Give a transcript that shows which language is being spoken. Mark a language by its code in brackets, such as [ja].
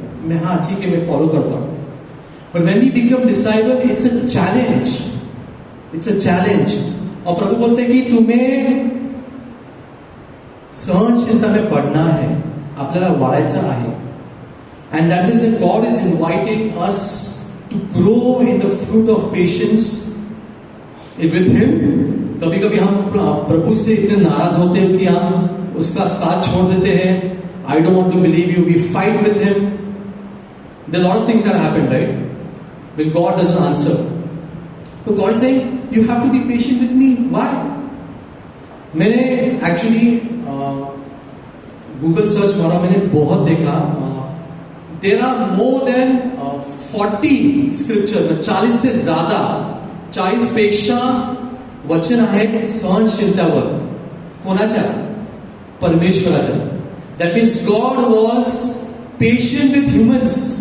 [hi] मैं हाँ ठीक है मैं फॉलो करता हूँ. [en] But when we become disciple it's a challenge, it's a challenge. [hi] और प्रभु बोलते हैं कि तुम्हें सहनशीलता में बढ़ना है, [mr] आपल्याला वाढायचं आहे. [en] And that's the reason God is inviting us to grow in the fruit of patience with Him. [hi] कभी कभी हम प्रभु से इतने नाराज होते हैं कि हम उसका साथ छोड़ देते हैं. [en] I don't want to believe you. We fight with Him. There are a lot of things that happen, right? When God doesn't answer. So God is saying, you have to be patient with me. Why? [hi] मैंने actually Google search मारा, मैंने बहुत देखा. [en] There are more than 40 scriptures, [hi] 40 से ज्यादा, [mr] 40 पेक्षा वचन आहेत सहनशीलतावर. कोणाच्या? परमेश्वराच्या. [en] That means God was patient with humans.